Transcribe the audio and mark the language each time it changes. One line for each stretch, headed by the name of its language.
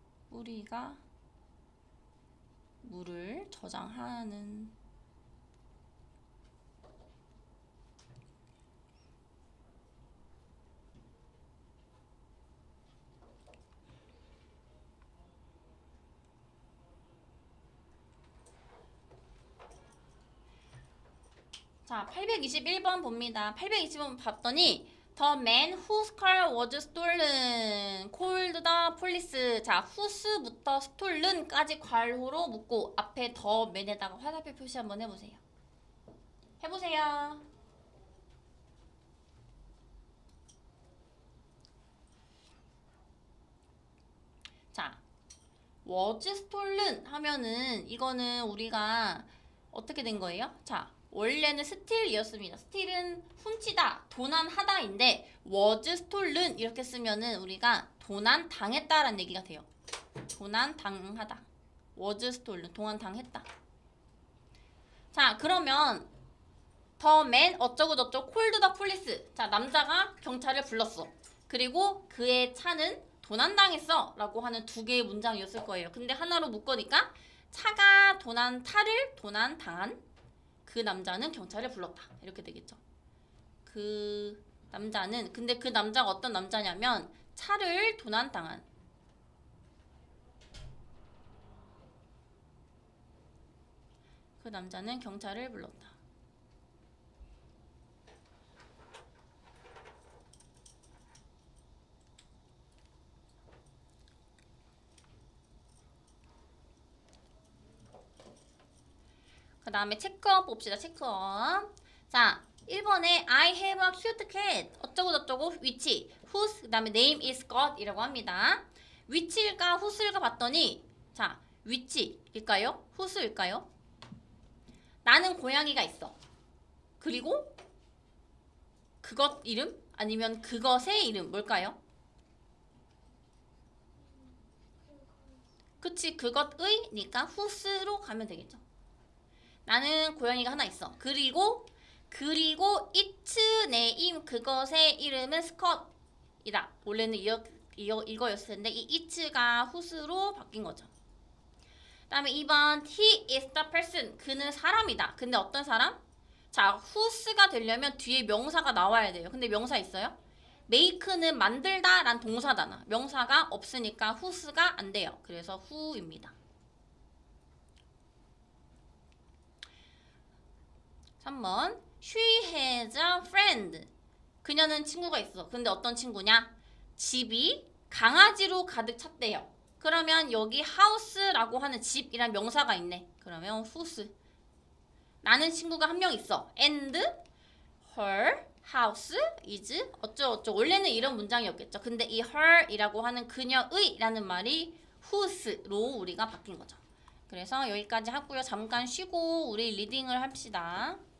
Korean: 우리가 물을 저장하는 자, 821번 봅니다. 821번 봤더니
English: The man whose car was stolen called the police.
Korean: 자, whose부터 stolen까지 괄호로 묶고 앞에 the man에다가 화살표 표시 한번 해보세요. 해보세요. 자, was stolen 하면은 이거는 우리가 어떻게 된 거예요? 자, 원래는 steal이었습니다. steal은 훔치다, 도난하다인데 was stolen 이렇게 쓰면은 우리가 도난 당했다라는 얘기가 돼요. 도난 당하다. was stolen 도난 당했다.
English: 자, 그러면 the man
Korean: 어쩌고 저쩌고
English: called the police.
Korean: 자, 남자가 경찰을 불렀어. 그리고 그의 차는 도난당했어 라고 하는 두 개의 문장이었을 거예요. 근데 하나로 묶으니까 차가 차를 도난당한 그 남자는 경찰을 불렀다. 이렇게 되겠죠. 그 남자는 근데 그 남자가 어떤 남자냐면 차를 도난당한 그 남자는 경찰을 불렀다. 그 다음에 체크업 봅시다. 체크업. 자, 1번에
English: I have a cute cat.
Korean: 어쩌고 저쩌고 위치. whose 그 다음에
English: name is Scott
Korean: 이라고 합니다. 위치일까 whose일까 봤더니 자, 위치일까요? whose일까요? 나는 고양이가 있어. 그리고 그것 이름 아니면 그것의 이름 뭘까요? 그치, 그것의니까 whose로 가면 되겠죠. 나는 고양이가 하나 있어. 그리고
English: its name
Korean: 그것의 이름은 스콧이다. 원래는 이거였을 텐데 이 its가 whose로 바뀐 거죠. 그다음에 2번
English: he is the person.
Korean: 그는 사람이다. 근데 어떤 사람? 자, whose가 되려면 뒤에 명사가 나와야 돼요. 근데 명사 있어요? make는 만들다 란 동사잖아. 명사가 없으니까 whose가 안 돼요. 그래서 who입니다.
English: 3번 She has a friend.
Korean: 그녀는 친구가 있어. 근데 어떤 친구냐? 집이 강아지로 가득 찼대요. 그러면 여기 house라고 하는 집이란 명사가 있네. 그러면 whose. 나는 친구가 한 명 있어.
English: And her house is 어쩌고저쩌고.
Korean: 원래는 이런 문장이었겠죠. 근데 이 her이라고 하는 그녀의라는 말이 whose로 우리가 바뀐 거죠. 그래서 여기까지 하고요. 잠깐 쉬고 우리 리딩을 합시다.